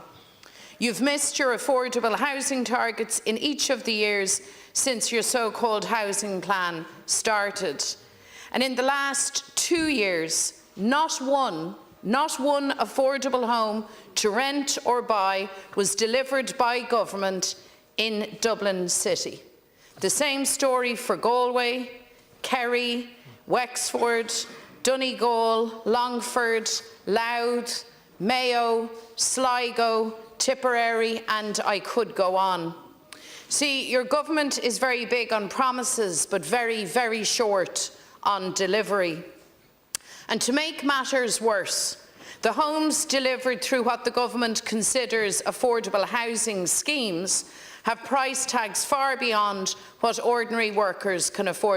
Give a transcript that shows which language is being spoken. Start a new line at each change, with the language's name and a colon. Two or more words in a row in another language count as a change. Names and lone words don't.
English: You've missed your affordable housing targets in each of the years since your so-called housing plan started. And in the last 2 years, not one affordable home to rent or buy was delivered by government in Dublin City. The same story for Galway, Kerry, Wexford, Donegal, Longford, Louth, Mayo, Sligo, Tipperary, and I could go on. See, your government is very big on promises, but very, very short on delivery. And to make matters worse, the homes delivered through what the government considers affordable housing schemes have price tags far beyond what ordinary workers can afford.